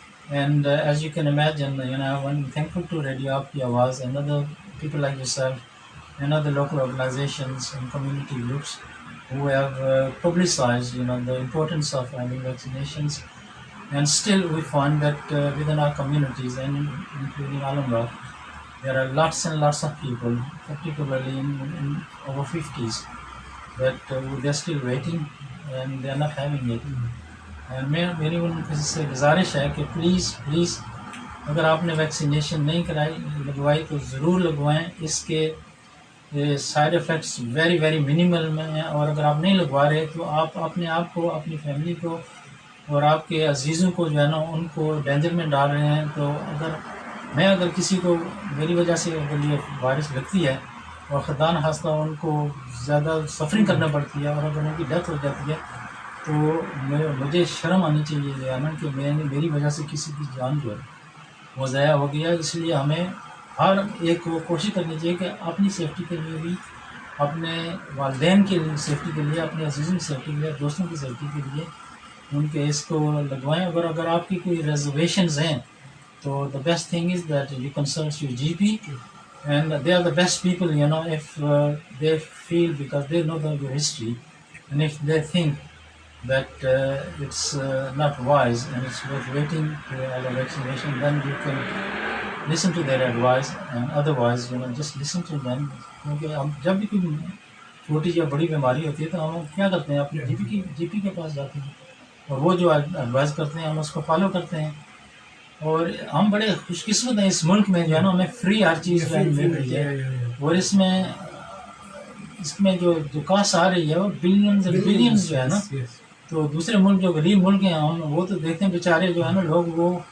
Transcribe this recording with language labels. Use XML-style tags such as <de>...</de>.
<en>And as you can imagine, I'm thankful to Radio Aap Ki Awaaz and other people like yourself and other local organizations and community groups who have publicized, the importance of having vaccinations. And still we find that within our communities, and including Alum Rock, there are lots and lots of people, particularly in over 50s, that they're still waiting and they're not having it. And</en> <hi>मेरी उनसे गुजारिश है कि please अगर आपने vaccination नहीं लगवाई तो ज़रूर लगवाएं. इसके side effects</hi> <en>very very minimal</en> <hi>में हैं, और अगर आप नहीं लगवा रहे तो आप अपने आप को, अपनी फैमिली को और आपके अजीज़ों को उनको डेंजर में डाल रहे हैं. तो अगर किसी को मेरी वजह से अगर ये वायरस लगती है और ख़ुदा न खास्ता उनको ज़्यादा सफरिंग करना पड़ती है और अगर उनकी डेथ हो जाती है, तो मुझे शर्म आनी चाहिए कि मेरी वजह से किसी की जान जो है वो ज़ाया हो गया. इसलिए हमें हर एक को कोशिश करनी चाहिए कि अपनी सेफ्टी के लिए भी, अपने वालिदैन के लिए सेफ्टी के लिए, अपने अजीज़ों की सेफ्टी के लिए, दोस्तों की सेफ्टी के लिए उनके इसको लगवाएं. अगर आपकी कोई रिजर्वेशंस हैं तो</hi> <en>The best thing is that you consult your GP, and they are the best people, if they feel, because they know your history, and if they think that it's not wise and it's worth waiting to have a vaccination, then you can listen to their advice, and otherwise just listen to them.</en> <hi>क्योंकि हम जब भी कोई छोटी या बड़ी बीमारी होती है तो हम क्या करते हैं, अपने GP के पास जाते हैं और वो जो एडवाइस करते हैं हम उसको फॉलो करते हैं. और हम बड़े खुशकिस्मत हैं इस मुल्क में हमें फ्री हर चीज़ मिल रही है. और इसमें जो कास्ट आ रही है वो</hi> <en>billions and billions</en> <hi>तो दूसरे मुल्क जो गरीब मुल्क हैं वो तो देखते हैं बेचारे लोग वो</hi>